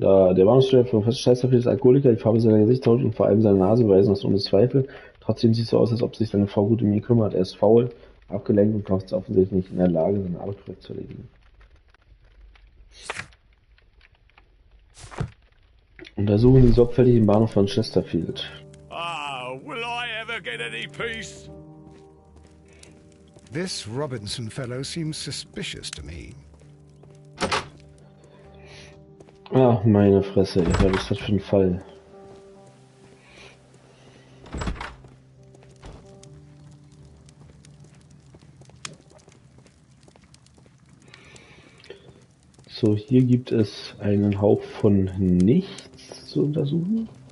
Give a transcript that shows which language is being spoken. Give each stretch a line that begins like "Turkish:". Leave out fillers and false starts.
German: Da, der Bahnhofsvorsteher von Chesterfield ist Alkoholiker, die Farbe seiner Gesichtshaut und vor allem seine Nase weisen das ohne Zweifel. Trotzdem sieht es so aus, als ob sich seine Frau gut um ihn kümmert. Er ist faul, abgelenkt und ist offensichtlich nicht in der Lage, seine Arbeit korrekt zu erledigen. Untersuchen Sie sorgfältig den Bahnhof von Chesterfield.
English: Ah, will I ever get any peace? This Robinson fellow seems suspicious to me.
German: Ach, meine Fresse, ey, was ist das für ein Fall? So, hier gibt es einen Hauch von nichts zu untersuchen.